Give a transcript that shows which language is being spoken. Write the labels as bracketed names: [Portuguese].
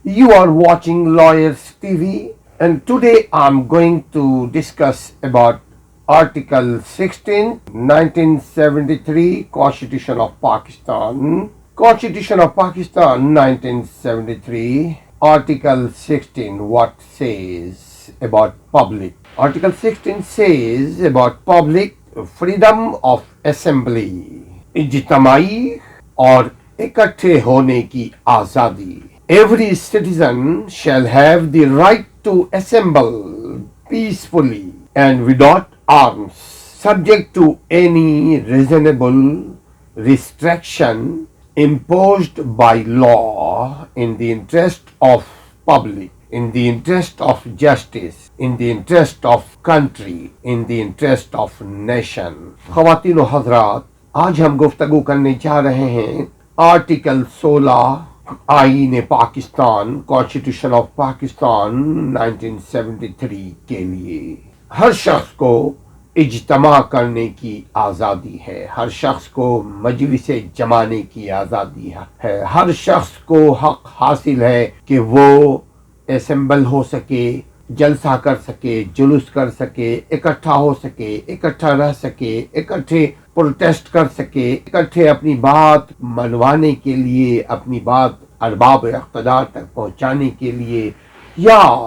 [English] You are watching Lawyers TV, and today I'm going to discuss about Article 16, 1973, Constitution of Pakistan. Constitution of Pakistan, 1973, Article 16, what says about public? Article 16 says about public freedom of assembly. [Urdu] اجتماعی اور اکٹھے ہونے کی آزادی. [English] Every citizen shall have the right to assemble peacefully and without arms, subject to any reasonable restriction imposed by law in the interest of public, in the interest of justice, in the interest of country, in the interest of nation. [Urdu] خواتین و حضرات، آج ہم گفتگو کرنے جا رہے ہیں آرٹیکل 16 آئین پاکستان، کانسٹیٹیوشن آف پاکستان 1973 کے لیے. ہر شخص کو اجتماع کرنے کی آزادی ہے، ہر شخص کو مجلس جمانے کی آزادی ہے، ہر شخص کو حق حاصل ہے کہ وہ اسمبل ہو سکے، جلسہ کر سکے، جلوس کر سکے، اکٹھا ہو سکے، اکٹھا رہ سکے، اکٹھے پروٹیسٹ کر سکے، اکٹھے اپنی بات منوانے کے لیے، اپنی بات ارباب اقتدار تک پہنچانے کے لیے، یا